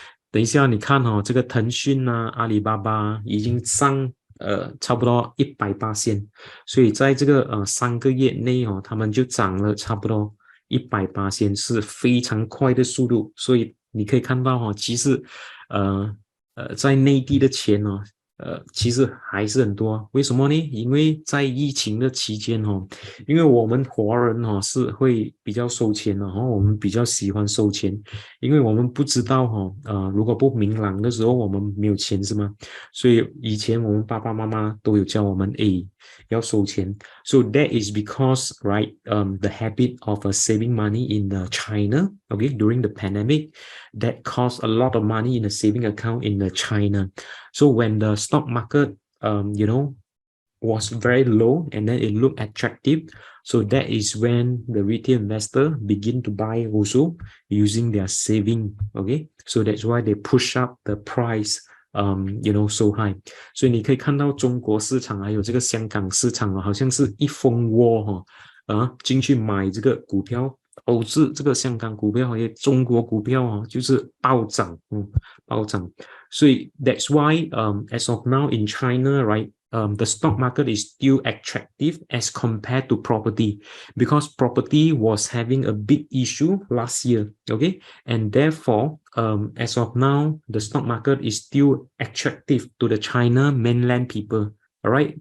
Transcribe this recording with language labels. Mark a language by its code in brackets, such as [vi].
[zh] 等一下你看这个腾讯阿里巴巴已经上差不多100%，所以在这个3个月内他们就涨了差不多100%，是非常快的速度，所以你可以看到其实在内地的钱其实还是很多，为什么呢？因为在疫情的期间因为我们华人是会比较收钱的我们比较喜欢收钱，因为我们不知道如果不明朗的时候我们没有钱是吗？所以以前我们爸爸妈妈都有教我们要收钱 [en] so that is because right the habit of saving money in China, okay, during the pandemic that cost a lot of money in the saving account in China. So when the stock market was very low and then it looked attractive, so that is when the retail investor begin to buy also using their saving, okay, so that's why they push up the price so high. [zh] 所以你可以看到中国市场还有这个香港市场好像是一蜂窝进去买这个股票，导致这个香港股票还有中国股票就是暴涨暴涨。所以 [en] that's why as of now in China, right, the stock market is still attractive as compared to property, because property was having a big issue last year, okay? And therefore, as of now, the stock market is still attractive to the China mainland people, all right?